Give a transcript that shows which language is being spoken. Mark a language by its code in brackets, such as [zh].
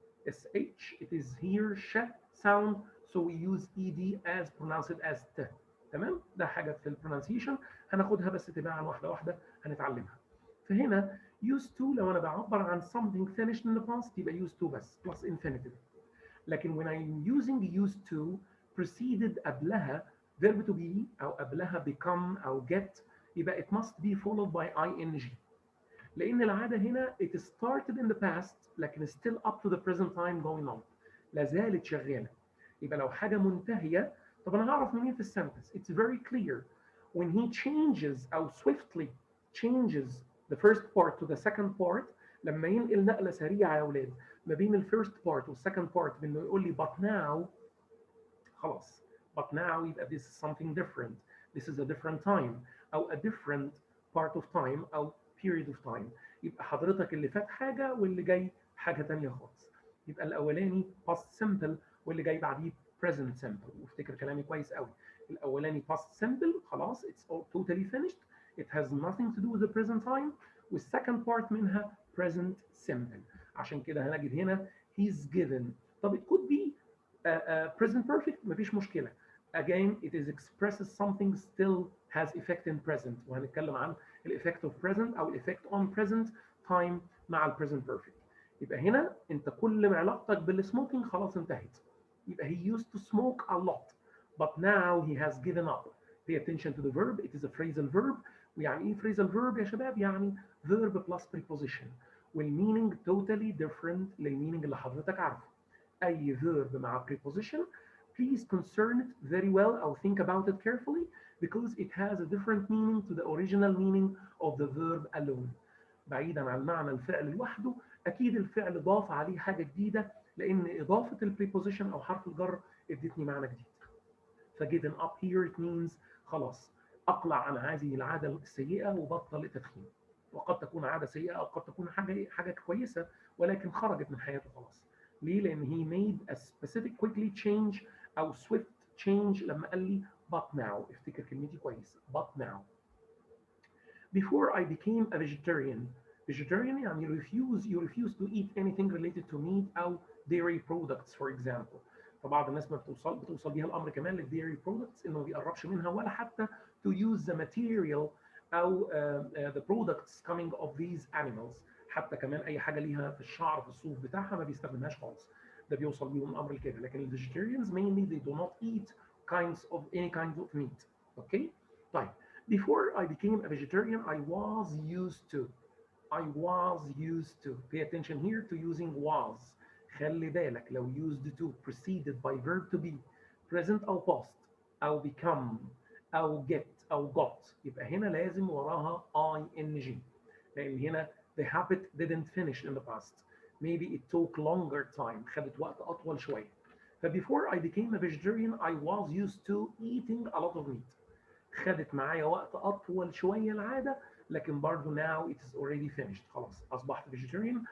[en] sh it is here sh sound so we use ed as pronounce it as t. [ar] تمام ده حاجة في البرونانسيشن هناخدها بس تباعا واحدة واحدة هنتعلمها. فهنا [en] used to [ar] لو أنا بعبر عن [en] something finished in the past [ar] يبقى [en] used to [ar] بس [en] plus infinitive. لكن when I'm using used to preceded [ar] قبلها [en] verb to be [ar] أو قبلها [en] become أو get [ar] يبقى [en] it must be followed by ing. [ar] لأن العادة هنا [en] it started in the past [ar] لكن [en] still up to the present time going on. [ar] لا زالت شغالة. يبقى لو حاجة منتهية طب أنا هعرف منين في السنتنس؟ [en] It's very clear. When he changes أو swiftly changes the first part to the second part [ar] لما ينقل نقلة سريعة يا أولاد ما بين ال [en] first part وال second part [ar] بإنه يقول لي [en] but now [ar] خلاص. [en] But now يبقى this is something different. This is a different time أو a different part of time أو period of time. [ar] يبقى حضرتك اللي فات حاجة واللي جاي حاجة تانية خالص. يبقى الأولاني [en] past simple [ar] واللي جاي بعديه [en] present simple. [ar] وافتكر كلامي كويس قوي. [en] الأولاني past simple [ar] خلاص [en] it's all totally finished. It has nothing to do with the present time. والsecond part منها present simple. [ar] عشان كده هنجد هنا [en] he's given. [ar] طب [en] it could be present perfect [ar] مفيش مشكلة. [en] Again it is expresses something still has effect in present [ar] وهنتكلم عن [en] الeffect of present أو effect on present time [ar] مع البريزنت بيرفكت. يبقى هنا انت كل ما علاقتك بالسموكينج خلاص انتهت. [en] يبقى he used to smoke a lot but now he has given up. Pay attention to the verb. It is a phrasal verb. [ar] ويعني ايه phrasal verb يا شباب؟ يعني [en] verb plus preposition [ar] وال [en] meaning totally different [ar] للmeaning اللي حضرتك عارفه. [en] أي verb مع preposition please concern it very well or think about it carefully because it has a different meaning to the original meaning of the verb alone. [ar] بعيدا عن معنى الفعل لوحده، اكيد الفعل ضاف عليه حاجه جديده لان اضافه البريبوزيشن او حرف الجر ادتني معنى جديد. فجيفن اب [en] here it means [ar] خلاص اقلع عن هذه العاده السيئه وبطل التدخين. وقد تكون عاده سيئه او قد تكون حاجه كويسه ولكن خرجت من حياته خلاص. ليه؟ لان [en] he made a specific quickly change او swift change [ar] لما قال لي [en] but now. [ar] افتكر كلمتي كويس [en] but now. Before I became a vegetarian. Vegetarian يعني you refuse to eat anything related to meat أو dairy products for example. [ar] فبعض الناس ما بتوصل بيها الأمر كمان للديري products إنه ما بيقربش منها ولا حتى [en] to use the material [ar] أو [en] the products coming of these animals. [ar] حتى كمان أي حاجة ليها في الشعر في الصوف بتاعها ما بيستخدمهاش خالص. ده بيوصل بيهم الأمر لكده. لكن ال [en] vegetarians mainly they do not eat any kinds of meat. Okay? [ar] طيب. [en] Before I became a vegetarian, I was used to. I was used to. Pay attention here to using was. [ar] خلي بالك لو [en] used to preceded by verb to be present أو past أو become أو get أو got [ar] يبقى هنا لازم وراها [en] ing [ar] لأن هنا [en] the habit didn't finish in the past. Maybe it took longer time. [ar] خدت وقت أطول شوية. [en] Before I became a vegetarian, I was used to eating a lot of meat. [ar] خدت معايا وقت اطول شويه العاده لكن برضه [en] now it is already finished. [ar] خلاص اصبحت vegetarian.